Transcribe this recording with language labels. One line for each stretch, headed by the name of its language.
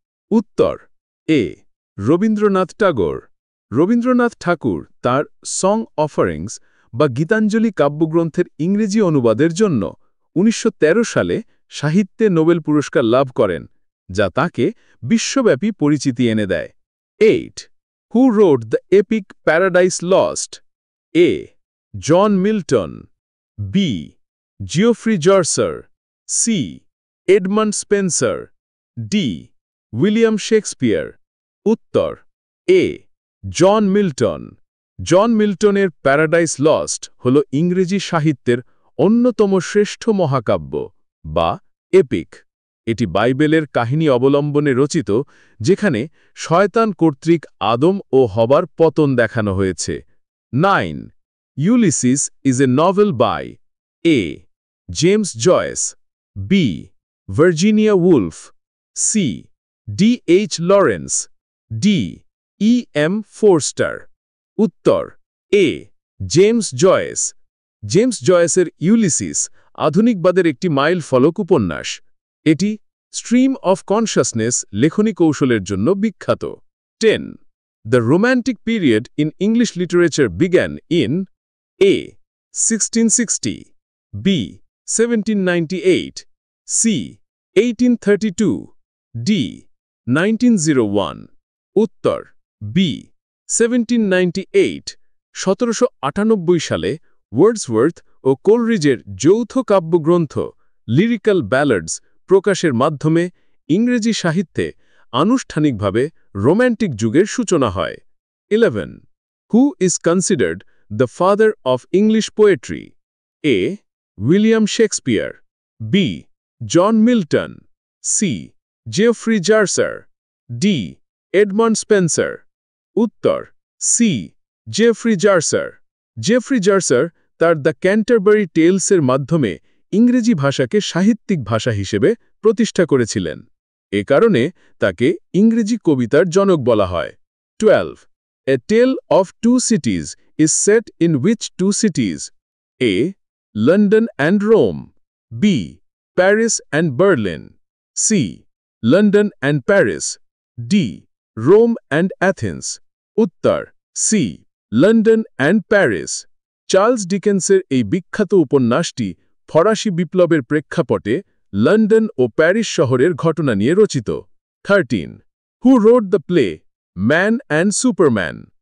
Bangla: উত্তর A. রবীন্দ্রনাথ টাগোর। রবীন্দ্রনাথ ঠাকুর তাঁর song offerings বা গীতাঞ্জলি কাব্যগ্রন্থের ইংরেজি অনুবাদের জন্য ১৯১৩ সালে সাহিত্যে নোবেল পুরস্কার লাভ করেন, যা তাঁকে বিশ্বব্যাপী পরিচিতি এনে দেয়। 8.
English: Who wrote the epic Paradise Lost? A. John Milton, B. Geoffrey Chaucer, C. Edmund Spenser, D. William Shakespeare.
Bangla: উত্তর A. John Milton. John মিল্টনের paradise lost হল ইংরেজি সাহিত্যের অন্যতম শ্রেষ্ঠ মহাকাব্য বা এপিক। এটি বাইবেলের কাহিনী অবলম্বনে রচিত, যেখানে শয়তান কর্তৃক আদম ও হবার পতন দেখানো হয়েছে।
English: 9. Ulysses is a novel by A. James Joyce, B. Virginia Woolf, C. D. H. Lawrence, D. E. M. Forster.
Bangla: উত্তর এ. James Joyce. জেমস জয়েসের ইউলিসিস আধুনিকবাদের একটি মাইল ফলক উপন্যাস। এটি স্ট্রিম অফ কনশাসনেস লেখনী কৌশলের জন্য বিখ্যাত। 10.
English: The romantic period in English literature began in A. 1660, B. 1798, C. 1832, D. 1901।
Bangla: উত্তর B. 1798। 1798 সালে ওয়ার্ডসওয়ার্থ ও কোলরিজের যৌথ কাব্যগ্রন্থ লিরিক্যাল ব্যালাডস প্রকাশের মাধ্যমে ইংরেজি সাহিত্যে আনুষ্ঠানিকভাবে রোম্যান্টিক যুগের সূচনা হয়। 11.
English: Who is considered the father of English poetry? A. William Shakespeare, B. John Milton, C. Geoffrey Chaucer, D. Edmund Spenser।
Bangla: উত্তর সি. জেফ্রি চার্সার। জেফ্রি চার্সার তার দ্য ক্যান্টারবারি টেলসের মাধ্যমে ইংরেজি ভাষাকে সাহিত্যিক ভাষা হিসেবে প্রতিষ্ঠা করেছিলেন। এ কারণে তাকে ইংরেজি কবিতার জনক বলা হয়। 12.
English: A Tale of Two Cities is set in which two cities? A. London and Rome, B. Paris and Berlin, C. London and Paris, D. Rome and Athens। উত্তর C. London and Paris.
Bangla: Charles ডিকেন্সের এই বিখ্যাত উপন্যাসটি ফরাসি বিপ্লবের প্রেক্ষাপটে London ও Paris শহরের ঘটনা নিয়ে রচিত। 13.
English: Who wrote the play Man and Superman?